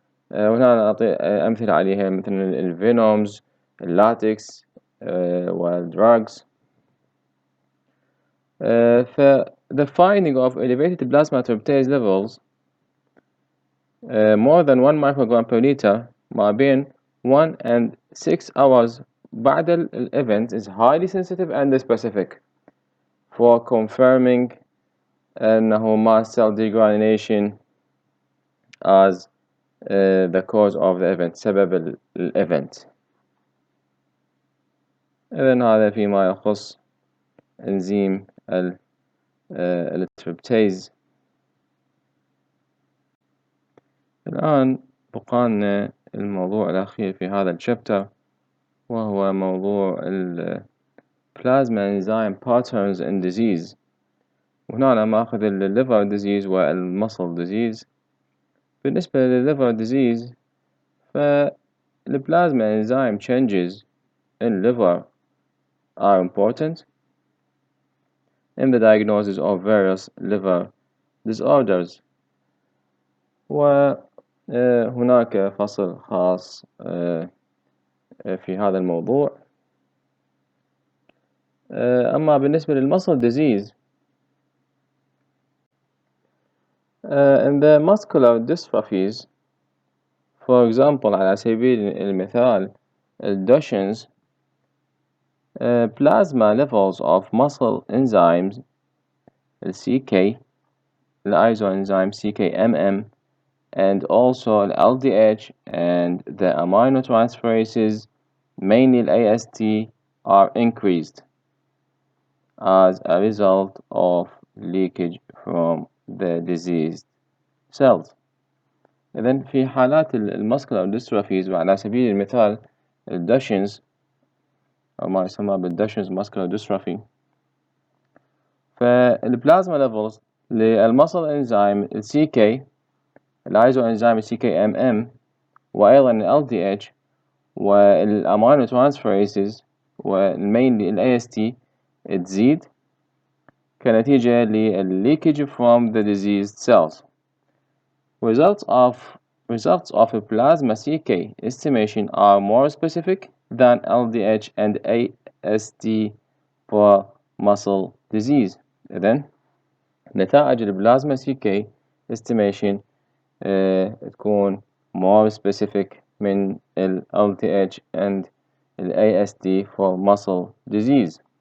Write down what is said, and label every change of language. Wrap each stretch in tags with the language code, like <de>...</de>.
<ar>وهنا نعطي أمثلة عليها مثل الفينومز، اللاتكس والدراجز.</ar> <en>The finding of elevated plasma tryptase levels more than 1 microgram per liter</en> <ar>ما بين</ar> <en>1 and 6 hours بعد الevent is highly sensitive and specific for confirming أنه mast cell degranulation as the cause of the event،</en> <ar>سبب الevent. إذن هذا فيما يخص إنزيم التريبتيز. الآن بقالنا الموضوع الأخير في هذا الشابتر، وهو موضوع</ar> <en>plasma enzyme patterns in disease.</en> <ar>وهنا أنا ماخذ liver disease والmuscle disease.</ar> <en>بالنسبة liver disease plasma enzyme changes in liver are important in the diagnosis of various liver disorders.</en> <ar>وهناك فصل خاص في هذا الموضوع. أما بالنسبة</ar> <en>للmuscle disease in the muscular dystrophies, for example</en> <ar>على سبيل المثال</ar> <en>Duchenne's, plasma levels of muscle enzymes CK, Isoenzyme CKMM, and also LDH and the aminotransferases, mainly AST, are increased as a result of leakage from the diseased cells.</en> <ar>إذن في حالات المسكولار ديستروفيز، وعلى سبيل المثال الداشنز أو ما يسمى بالداشنز ماسكولار ديستروفي، فالبلازما ليفلز للمسل انزيم السي كي، الايزو انزيم السي كي ام ام، وايضا ال دي اتش والامينو ترانسفيريسز والمينلي الاي اس تي تزيد كنتيجة لل</ar> <en>leakage from the diseased cells. Results of a plasma CK estimation are more specific than LDH and AST for muscle disease.</en> <ar>إذن نتائج البلازما CK estimation تكون</ar> <en>more specific</en> <ar>من ال LDH and ال AST</ar> <en>for muscle disease.</en>